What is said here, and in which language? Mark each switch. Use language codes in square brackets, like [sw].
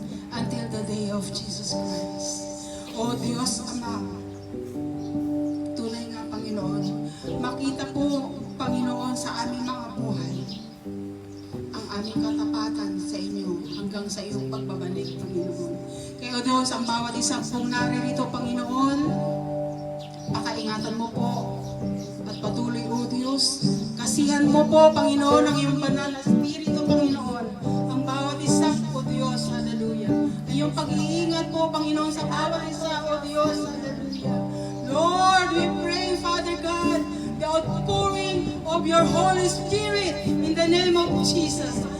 [en] Until the day of Jesus Christ. [tl] O Diyos, Ama, tunay nga, Panginoon, makita po, Panginoon, sa aming mga buhay, ang aming katapatan sa inyo hanggang sa iyong pagbabalik, Panginoon. Kaya O Diyos, ang bawat isang pong naririto, Panginoon, pakaingatan mo po at patuloy, O Diyos. Kasihan mo po, Panginoon, ang iyong banal na Espiritu, Panginoon. Ang bawat isa, O Diyos, hallelujah. Ang iyong pag-iingat po, Panginoon, sa bawat isa, O Diyos, hallelujah. [en] Lord, we pray, Father God, the outpouring of your Holy Spirit in the name of Jesus.